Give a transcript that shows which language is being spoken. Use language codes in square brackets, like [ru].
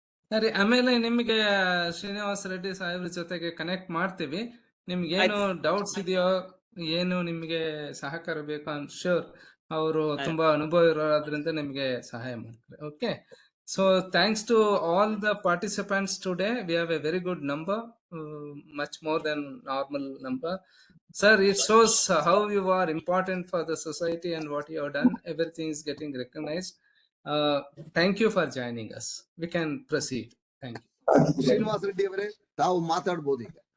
[kn] ಸರಿ, ಆಮೇಲೆ ನಿಮಗೆ ಶ್ರೀನಿವಾಸ ರೆಡ್ಡಿ ಸಾಹೇಬ್ರ ಜೊತೆಗೆ ಕನೆಕ್ಟ್ ಮಾಡ್ತೀವಿ. ನಿಮ್ಗೆ ಏನು ಡೌಟ್ಸ್ ಇದೆಯೋ, ಏನು ನಿಮ್ಗೆ ಸಹಕಾರ ಬೇಕು, [en] I am sure [kn] ಅವರು ತುಂಬಾ ಅನುಭವ ಇರೋದ್ರಿಂದ ನಿಮ್ಗೆ ಸಹಾಯ ಮಾಡ್ತಾರೆ. [en] Okay, so thanks to all the participants today. We have a very good number, much more than normal number. Sir, it shows how you are important for the society and what you have done. Everything is getting recognized. Thank you for joining us. We can proceed. Thank you. [kn] Srinivasa Reddy ಅವರೇ, ತಾವು ಮಾತಾಡಬಹುದು ಈಗ.